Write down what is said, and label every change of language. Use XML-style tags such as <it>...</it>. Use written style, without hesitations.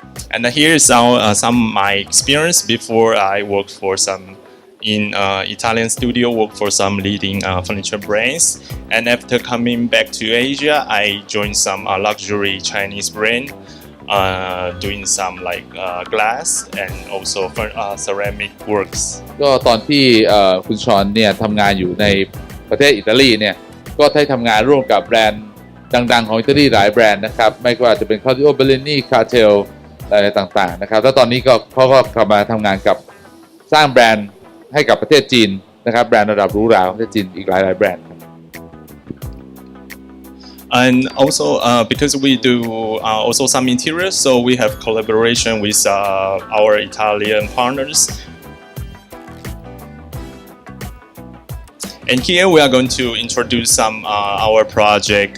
<en>And here is some of my experience before I worked for some in Italian studio, worked for some leading furniture brands. And after coming back to Asia, I joined some luxury Chinese brand, doing some glass and also ceramic works.</en> <th>ก็ตอนที่ คุณชอนเนี่ยทำงานอยู่ในประเทศอิตาลีเนี่ยก็ได้ทำงานร่วมกับแบรนด์ดังๆของอิตาลีหลายแบรนด์นะครับไม่ว่าจะเป็น Claudio Bellini, Cartel อะไรต่างๆนะครับแล้วตอนนี้ก็เขาก็กลับมาทำงานกับสร้างแบรนด์ให้กับประเทศจีนนะครับแบรนด์ระดับหรูหราของประเทศจีนอีกหลายๆแบรนด์</th> <en>And also because we do also some interiors, so we have collaboration with our Italian partners. And here we are going to introduce some our project.</en>